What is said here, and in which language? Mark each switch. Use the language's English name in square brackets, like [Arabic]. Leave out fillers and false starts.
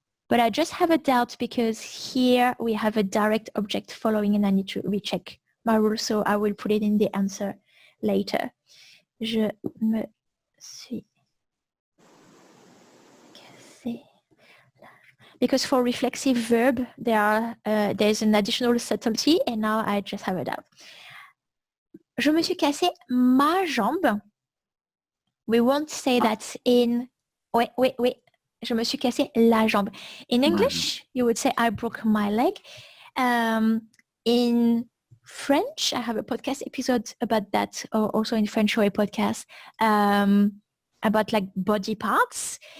[English] But I just have a doubt because here we have a direct object following and I need to recheck my rule, so I will put it in the answer later. [French] Je me suis cassé. [English] Because for reflexive verb, there's an additional subtlety, and now I just have a doubt. [French] Je me suis cassé ma jambe. [English] We won't say that in... Wait. [French] Je me suis cassé la jambe. [English] In English, you would say I broke my leg. In French, I have a podcast episode about that, or also in French or a podcast about like body parts.